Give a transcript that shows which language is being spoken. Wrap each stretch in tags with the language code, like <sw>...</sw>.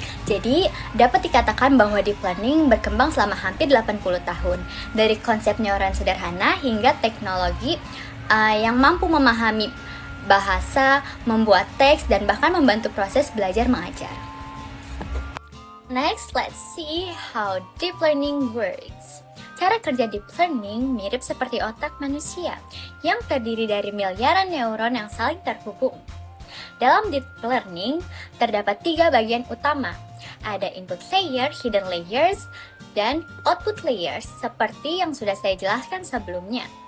<id>Jadi, dapat dikatakan bahwa deep learning berkembang selama hampir 80 tahun, dari konsep neuron sederhana hingga teknologi yang mampu memahami bahasa, membuat teks, dan bahkan membantu proses belajar mengajar.</id> <en>Next, let's see how deep learning works.</en> <id>Cara kerja deep learning mirip seperti otak manusia yang terdiri dari miliaran neuron yang saling terhubung. Dalam deep learning, terdapat 3 bagian utama. Ada input layer, hidden layers, dan output layers seperti yang sudah saya jelaskan sebelumnya.</id>